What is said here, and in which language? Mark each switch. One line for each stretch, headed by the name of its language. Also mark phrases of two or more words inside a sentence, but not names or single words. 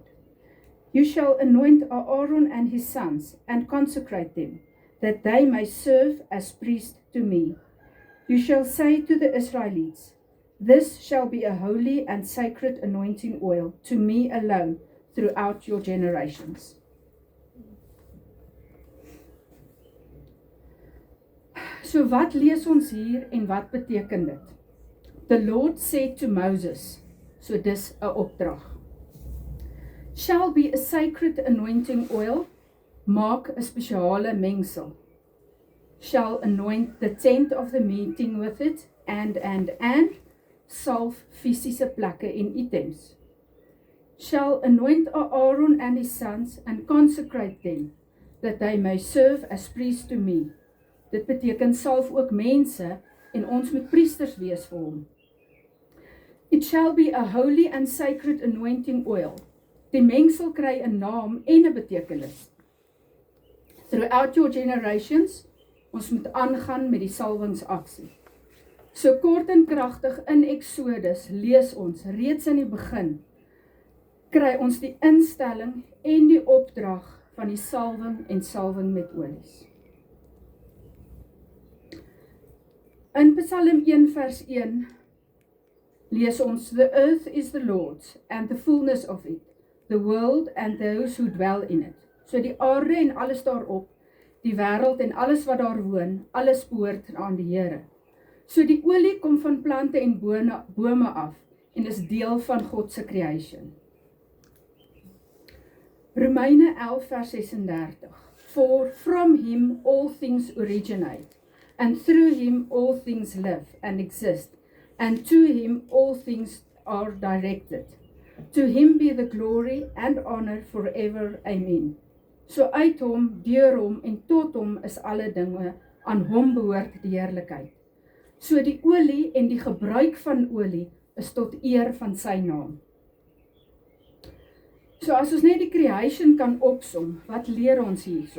English: You shall anoint Aaron and his sons, and consecrate them, that they may serve as priests to me. You shall say to the Israelites, this shall be a holy and sacred anointing oil to me alone throughout your generations.
Afrikaans: So wat lees ons hier en wat beteken dit?
English: The Lord said to Moses, so
Afrikaans: dis 'n opdrag.
English: Shall be a sacred anointing oil,
Afrikaans: maak 'n spesiale mengsel.
English: Shall anoint the tent of the meeting with it, and
Afrikaans: salf fisiese plekke en items.
English: Shall anoint Aaron and his sons and consecrate them, that they may serve as priests to me.
Afrikaans: Dit beteken salf ook mense en ons moet priesters wees vir hom.
English: It shall be a holy and sacred anointing oil.
Afrikaans: Die mengsel kry 'n naam en 'n betekenis.
English: Throughout your generations,
Afrikaans: ons moet aangaan met die salwingsaksie. So kort en kragtig in Exodus lees ons, reeds in die begin, kry ons die instelling en die opdrag van die salwing en salwing met olies. In Psalm 1 vers 1 lees ons,
English: the earth is the Lord's and the fullness of it, the world and those who dwell in it.
Afrikaans: So die aarde en alles daarop, die wêreld en alles wat daar woon, alles behoort aan die Here. So die olie kom van plante en bome af en is deel van God se creation. Romeine 11 vers 36.
English: For from him all things originate, and through him all things live and exist, and to him all things are directed. To him be the glory and honor forever. Amen.
Afrikaans: So uit hom, deur hom en tot hom is alle dinge, aan hom behoort die heerlikheid. So die olie en die gebruik van olie is tot eer van sy naam. So as ons net die creation kan opsom, wat leer ons hierso?